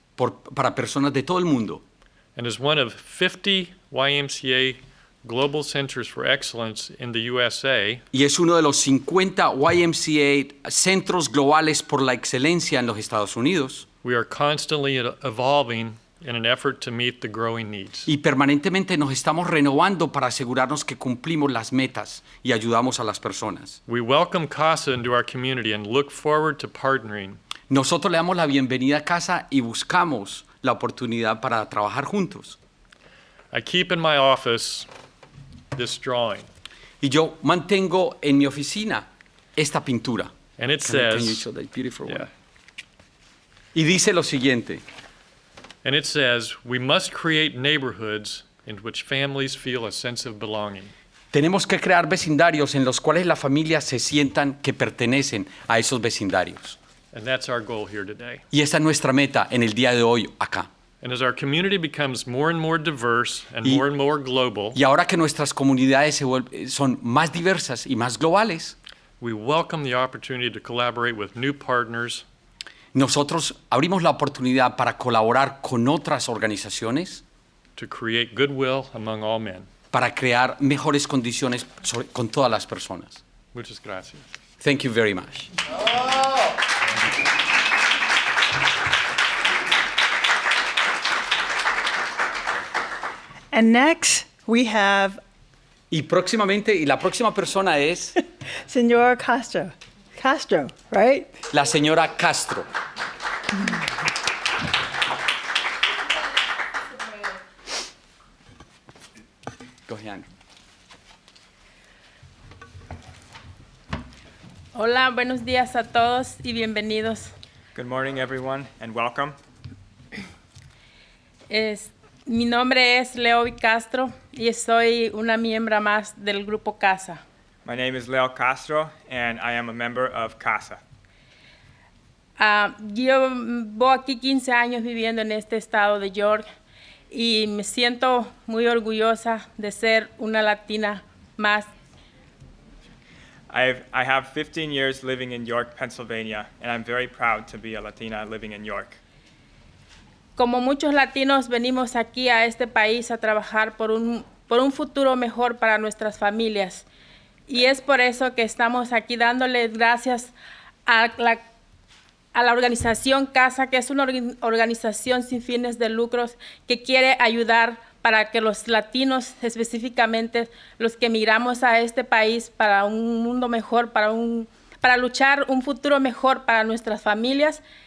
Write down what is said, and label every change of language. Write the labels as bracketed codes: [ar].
[es] para personas de todo el mundo. [en] And as one of 50 YMCA Global Centers for Excellence in the USA, [es] Y es uno de los 50 YMCA Centros Globales por la Excelencia en los Estados Unidos. [en] we are constantly evolving in an effort to meet the growing needs. [es] Y permanentemente nos estamos renovando para asegurarnos que cumplimos las metas y ayudamos a las personas. [en] We welcome CASA into our community and look forward to partnering [es] Nosotros le damos la bienvenida a casa y buscamos la oportunidad para trabajar juntos. [en] I keep in my office this drawing, [es] Y yo mantengo en mi oficina esta pintura. [en] and it Can you says, show that beautiful one? yeah, [es] Y dice lo siguiente. [en] and it says, we must create neighborhoods in which families feel a sense of belonging. [es] Tenemos que crear vecindarios en los cuales las familias se sientan que pertenecen a esos vecindarios. [en] And that's our goal here today. [es] Y esa es nuestra meta en el día de hoy acá. [en] And as our community becomes more and more diverse and [es] Y- [en] more global, [es] Y ahora que nuestras comunidades son más diversas y más globales, [en] we welcome the opportunity to collaborate with new partners [es] nosotros abrimos la oportunidad para colaborar con otras organizaciones [en] to create goodwill among all men. [es] para crear mejores condiciones con todas las personas. Muchas gracias. [en] Thank you very much. And next, we have [es] Y próximamente, y la próxima persona es [en] Senor Castro. Castro, right? [es] la señora Castro. [en] Go ahead. [es] Hola, buenos días a todos y bienvenidos. [en] Good morning, everyone, and welcome. [es] Mi nombre es Leo Castro y soy una miembro más del grupo CASA. [en] My name is Leo Castro, and I am a member of CASA. [es] Yo voy aquí 15 años viviendo en este estado de York y me siento muy orgullosa de ser una latina más. [en] I have 15 years living in York, Pennsylvania, and I'm very proud to be a Latina living in York. [es] Como muchos latinos venimos aquí a este país a trabajar por un futuro mejor para nuestras familias. Y es por eso que estamos aquí dándole gracias a la organización CASA, que es una organización sin fines de lucros que quiere ayudar para que los latinos, específicamente los que emigramos a este país para un mundo mejor, para luchar un futuro mejor para nuestras familias.